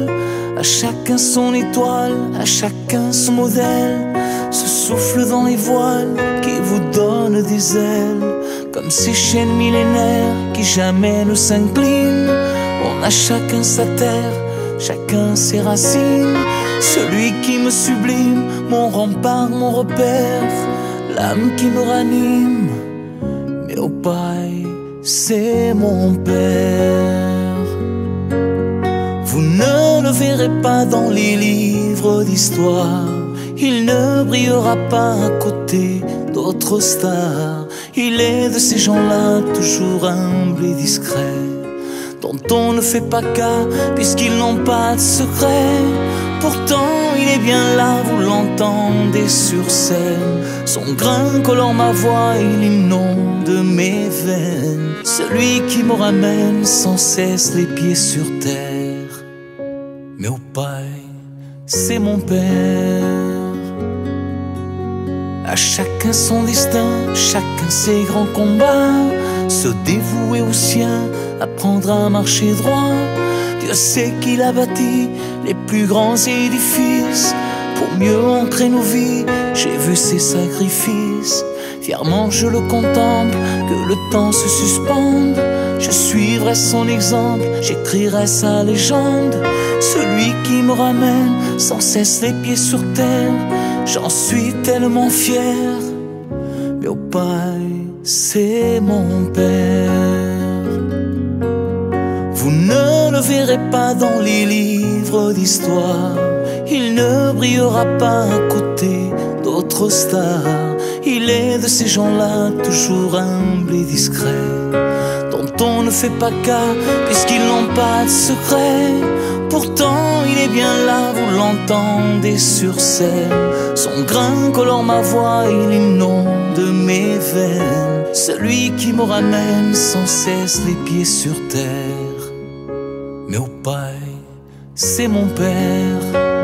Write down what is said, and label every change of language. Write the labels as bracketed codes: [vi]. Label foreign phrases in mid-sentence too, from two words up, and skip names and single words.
[fr] À chacun son étoile, à chacun son modèle, ce souffle dans les voiles qui vous donne des ailes. Comme ces chaînes millénaires qui jamais ne s'inclinent, on a chacun sa terre, chacun ses racines. Celui qui me sublime, mon rempart, mon repère, l'âme qui me ranime, [pt] meu pai, [fr] c'est mon père. Vous ne le verrez pas dans les livres d'histoire, il ne brillera pas à côté d'autres stars. Il est de ces gens-là, toujours humbles et discrets, dont on ne fait pas cas puisqu'ils n'ont pas de secret. Pourtant il est bien là, vous l'entendez sur scène. Son grain colore ma voix et l'inonde mes veines. Celui qui me ramène sans cesse les pieds sur terre, [pt] meu pai, [fr] c'est mon père. À chacun son destin, chacun ses grands combats, se dévouer au sien, apprendre à marcher droit. Dieu sait qu'il a bâti les plus grands édifices pour mieux ancrer nos vies. J'ai vu ses sacrifices, fièrement je le contemple, que le temps se suspende. Je suivrai son exemple, j'écrirai sa légende. Celui qui me ramène sans cesse les pieds sur terre, j'en suis tellement fier. [pt] Meu pai, [fr] c'est mon père. Vous ne le verrez pas dans les livres d'histoire, il ne brillera pas à côté d'autres stars. Il est de ces gens-là, toujours humbles et discrets, dont on ne fait pas cas puisqu'ils n'ont pas de secret. Pourtant il est bien là, vous l'entendez sur scène. Son grain colore ma voix et l'inonde mes veines. Celui qui me ramène sans cesse les pieds sur terre, [pt] meu pai, [fr] c'est mon père.